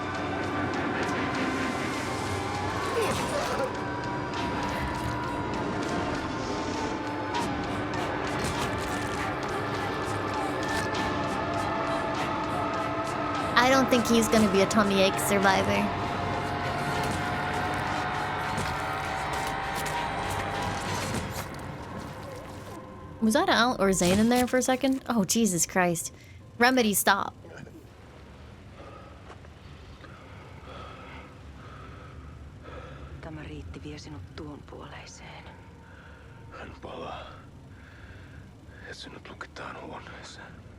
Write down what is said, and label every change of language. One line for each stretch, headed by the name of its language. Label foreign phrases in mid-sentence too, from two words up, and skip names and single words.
English: I don't think he's gonna be a tummy ache survivor. Was that Al or Zane in there for a second? Oh, Jesus Christ. Remedy, stop.
Finnish: Tämä riitti vie sinut tuon puoleiseen. Hän palaa. Ja sinut lukitaan huoneeseen.